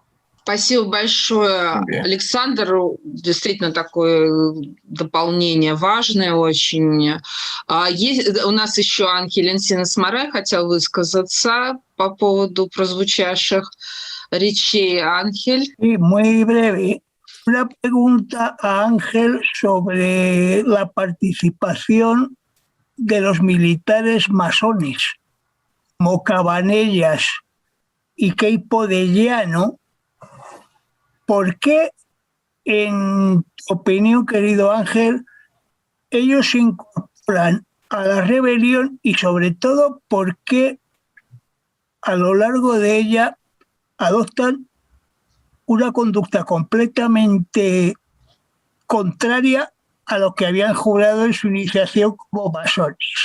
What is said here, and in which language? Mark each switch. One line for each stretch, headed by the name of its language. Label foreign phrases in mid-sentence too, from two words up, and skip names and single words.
Russian: Спасибо большое, Александр. Действительно, такое дополнение важное очень. Есть, у нас еще Ángel Encinas Moray хотел высказаться по поводу прозвучавших речей. Ángel.
Spanish: Sí, muy breve. Una pregunta a Ángel sobre la participación de los militares masones, como Cabanellas y Queipo de Llano. ¿Por qué, en tu opinión, querido Ángel, ellos se incorporan a la rebelión y, sobre todo, por qué a lo largo de ella adoptan una conducta completamente contraria a lo que habían jurado en su iniciación como masones?